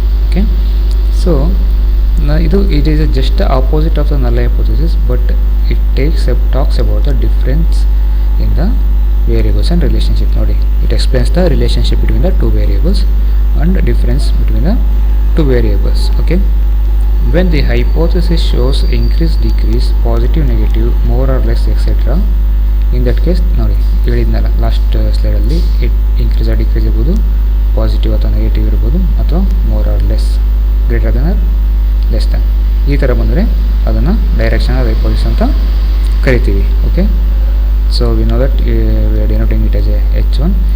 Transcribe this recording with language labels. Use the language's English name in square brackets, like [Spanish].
[English] Okay, so ಇದು it is just opposite of the null hypothesis, but it talks about the difference in the variables and relationship. ನೋಡಿ, it explains the relationship between the two variables and difference between the two variables. Okay, when the hypothesis shows increase, decrease, positive, negative, more or less, etc. in that case [Kannada] ನೋಡಿ ಹೇಳಿದ್ನಲ್ಲ last ಸ್ಲೈಡಲ್ಲಿ, [English] it increase or decrease [Kannada] ಇರ್ಬೋದು, positive ಅಥವಾ negative ಇರ್ಬೋದು, ಅಥವಾ [English] more or less, greater than or less than, [Kannada] ಈ ಥರ ಬಂದರೆ ಅದನ್ನು ಡೈರೆಕ್ಷನಲ್ ಹೈಪೋಥಿಸಿಸ್ ಅಂತ ಕರಿತೀವಿ. [English] Okay, so we know that we are denoting it as a H1.